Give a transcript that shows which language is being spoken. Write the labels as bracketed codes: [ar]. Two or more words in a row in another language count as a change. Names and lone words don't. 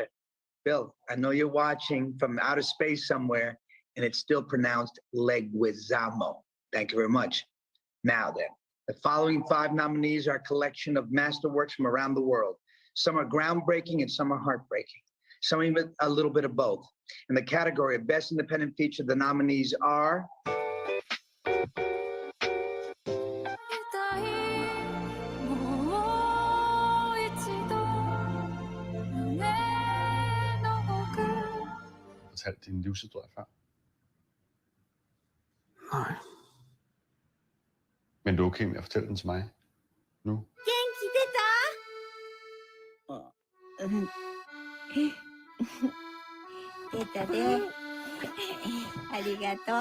[en] Bill, I know you're watching from outer space somewhere, and it's still pronounced Leguizamo. Thank you very much. Now then, the following 5 nominees are a collection of masterworks from around the world. Some are groundbreaking and some are heartbreaking. Some even a little bit of both. In the category of Best Independent Feature, the nominees are [da] fortalt din livshistorie før? Nej. Men du er okay med at fortælle den til mig nu? [ja] 元気出た？出たで。ありがとう。